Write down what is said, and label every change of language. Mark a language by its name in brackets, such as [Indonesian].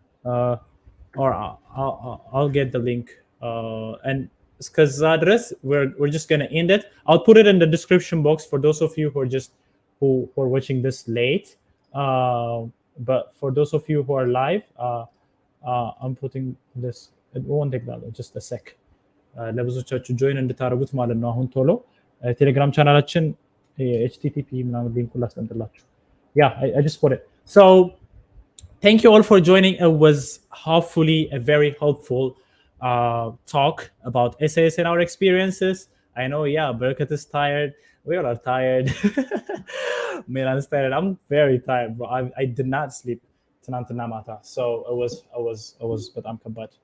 [English] Or I'll get the link. And because we're just going to end it. I'll put it in the description box for those of you who are watching this late. But for those of you who are live, I'm putting this. It won't take that long, just a sec. [Amharic] ለብዙዎቻችሁ ጆይን እንድታደርጉት ማለት ነው። አሁን ቶሎ ቴሌግራም ቻናላችን HTTP ምናምን ሊንኩን ላስቀምጥላችሁ። [English] Yeah, I just put it. So thank you all for joining. It was hopefully a very helpful talk about SAS and our experiences. I know, yeah, Berkat is tired. We all are tired. Milan's tired. I'm very tired, bro. I did not sleep tonight, so it was but I'm combat.